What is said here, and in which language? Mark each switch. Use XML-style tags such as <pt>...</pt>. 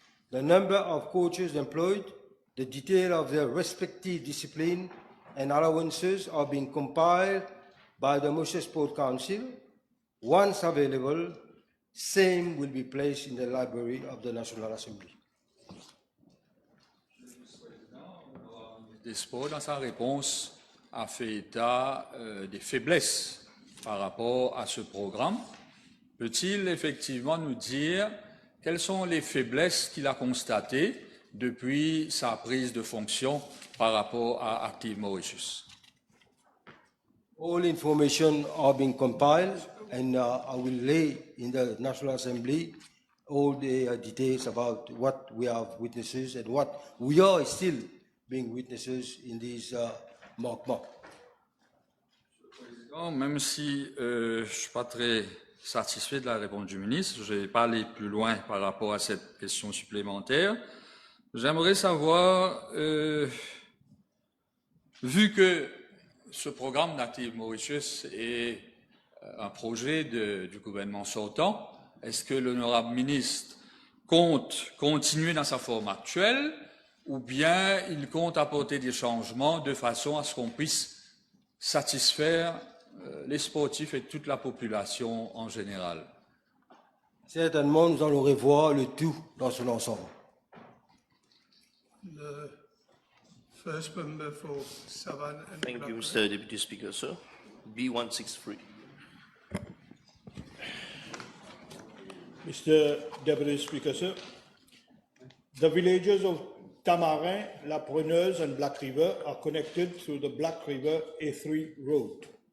<en>The number of coaches employed, the detail of their respective discipline and allowances are being compiled by the Mauritius Sport Council. Once available, same will be placed in the library of the National Assembly.</en> <fr>Des Sports, dans sa réponse, a fait état des faiblesses par rapport à ce programme. Peut-il effectivement nous dire quelles sont les faiblesses qu'il a constatées depuis sa prise de fonction par rapport à Active Mauritius?</fr> <en>All information are being compiled and I will lay in the National Assembly all the details about what we have witnesses and what we are still being witnesses in these manquements.</en> <fr>Même si je ne suis pas très satisfait de la réponse du ministre. Je ne vais pas aller plus loin par rapport à cette question supplémentaire. J'aimerais savoir, vu que ce programme Native Mauritius est un projet du gouvernement sortant, est-ce que l'honorable ministre compte continuer dans sa forme actuelle ou bien il compte apporter des changements de façon à ce qu'on puisse satisfaire les sportifs et toute la population en général? Certainement, nous allons revoir le tout dans son ensemble.</fr> <en>The first member for Savannah and Thank you, Blackburn. Mr. Deputy Speaker, sir. B163. Mr. Deputy Speaker, sir. The villages of Tamarin, La Preneuse, and Black River are connected through the Black River A3 road.</en>